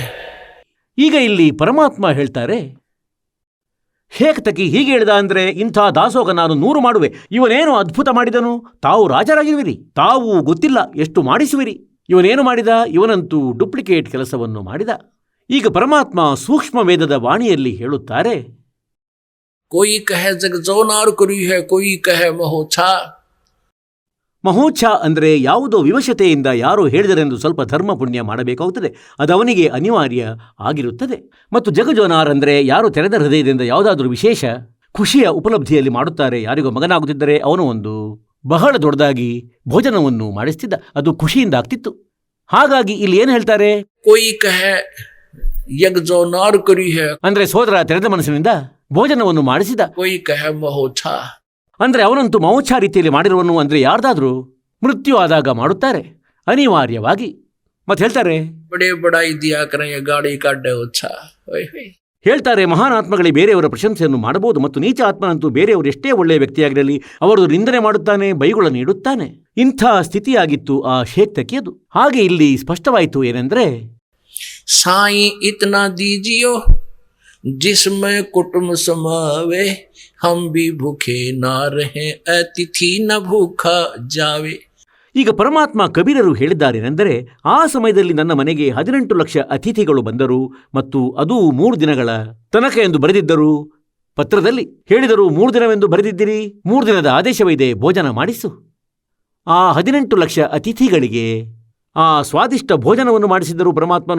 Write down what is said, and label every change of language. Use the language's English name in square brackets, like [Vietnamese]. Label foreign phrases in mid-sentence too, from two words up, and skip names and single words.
[Kannada] ಈಗ ಇಲ್ಲಿ ಪರಮಾತ್ಮ ಹೇಳ್ತಾರೆ, ಹೇಗೆ ಹೀಗೆ ಹೇಳಿದ ಅಂದರೆ, ಇಂಥ ದಾಸೋಗ ನಾನು 100 ಮಾಡುವೆ. ಇವನೇನು ಅದ್ಭುತ ಮಾಡಿದನು, ತಾವು ರಾಜರಾಗಿರುವಿರಿ, ತಾವು ಗೊತ್ತಿಲ್ಲ ಎಷ್ಟು ಮಾಡಿಸುವಿರಿ. ಇವನೇನು ಮಾಡಿದ, ಇವನಂತೂ ಡುಪ್ಲಿಕೇಟ್ ಕೆಲಸವನ್ನು ಮಾಡಿದ. ಈಗ ಪರಮಾತ್ಮ ಸೂಕ್ಷ್ಮ ವೇದದ ವಾಣಿಯಲ್ಲಿ ಹೇಳುತ್ತಾರೆ, [Hindi] कोई कहे जग जोनार करी है, कोई कहे महोछा. [Kannada] ಮಹೋಚ್ಛ ಅಂದರೆ ಯಾವುದೋ ವಿವಶತೆಯಿಂದ ಯಾರೋ ಹೇಳಿದರೆಂದು ಸ್ವಲ್ಪ ಧರ್ಮ ಪುಣ್ಯ ಮಾಡಬೇಕಾಗುತ್ತದೆ, ಅದವನಿಗೆ ಅನಿವಾರ್ಯ ಆಗಿರುತ್ತದೆ. ಮತ್ತು ಜಗಜೋನಾರ್ ಅಂದರೆ ಯಾರು ತೆರೆದ ಹೃದಯದಿಂದ ಯಾವುದಾದ್ರೂ ವಿಶೇಷ ಖುಷಿಯ ಉಪಲಬ್ಧಿಯಲ್ಲಿ ಮಾಡುತ್ತಾರೆ. ಯಾರಿಗೋ ಮಗನಾಗುತ್ತಿದ್ದರೆ ಅವನು ಒಂದು ಬಹಳ ದೊಡ್ಡದಾಗಿ ಭೋಜನವನ್ನು ಮಾಡಿಸ್ತಿದ್ದ, ಅದು ಖುಷಿಯಿಂದ ಆಗ್ತಿತ್ತು. ಹಾಗಾಗಿ ಇಲ್ಲಿ ಏನು ಹೇಳ್ತಾರೆ, [Hindi] कोई कहे यग जोनार करी है, [Kannada] ಅಂದರೆ ಸೋದರ ತೆರೆದ ಮನಸ್ಸಿನಿಂದ ಭೋಜನವನ್ನು ಮಾಡಿಸಿದ. [Hindi] कोई कहे महोछा, [Kannada] ಅಂದರೆ ಅವನಂತೂ ಮಹೋಚ್ಛ ರೀತಿಯಲ್ಲಿ ಮಾಡಿರುವನು. ಅಂದರೆ ಯಾರ್ದಾದ್ರೂ ಮೃತ್ಯು ಆದಾಗ ಮಾಡುತ್ತಾರೆ ಅನಿವಾರ್ಯವಾಗಿ. ಮತ್ತೆ ಹೇಳ್ತಾರೆ, [Hindi] बड़े बड़ाई दिया करें ये गाड़ी काटे ओछा. [Kannada] ಹೇಳ್ತಾರೆ, ಮಹಾನ್ ಆತ್ಮಗಳೇ ಬೇರೆಯವರ ಪ್ರಶಂಸೆಯನ್ನು ಮಾಡಬಹುದು, ಮತ್ತು ನೀಚ ಆತ್ಮನಂತೂ ಬೇರೆಯವರು ಎಷ್ಟೇ ಒಳ್ಳೆಯ ವ್ಯಕ್ತಿಯಾಗಿರಲಿ ಅವರು ನಿಂದನೆ ಮಾಡುತ್ತಾನೆ, ಬೈಗುಳ ನೀಡುತ್ತಾನೆ. ಇಂಥ ಸ್ಥಿತಿಯಾಗಿತ್ತು ಆ ಶೇಖ್ ತಕಿಯದು. ಹಾಗೆ ಇಲ್ಲಿ ಸ್ಪಷ್ಟವಾಯಿತು ಏನೆಂದರೆ, [Hindi] साई इतना दीजियो जिसमें कुटुंब समावे, हम भी भूखे ना रहे, अतिथि न भूखा जावे. [Kannada] ಈಗ ಪರಮಾತ್ಮ ಕಬೀರರು ಹೇಳಿದ್ದಾರೇನೆಂದರೆ, ಆ ಸಮಯದಲ್ಲಿ ನನ್ನ ಮನೆಗೆ 18 ಲಕ್ಷ ಅತಿಥಿಗಳು ಬಂದರು, ಮತ್ತು ಅದು 3 ದಿನಗಳ ತನಕ ಎಂದು ಬರೆದಿದ್ದರು. ಪತ್ರದಲ್ಲಿ ಹೇಳಿದರು, 3 ದಿನವೆಂದು ಬರೆದಿದ್ದೀರಿ, 3 ದಿನದ ಆದೇಶವಿದೆ, ಭೋಜನ ಮಾಡಿಸು. ಆ 18 ಲಕ್ಷ ಅತಿಥಿಗಳಿಗೆ ಆ ಸ್ವಾದಿಷ್ಟ ಭೋಜನವನ್ನು ಮಾಡಿಸಿದ್ದರು ಪರಮಾತ್ಮನು.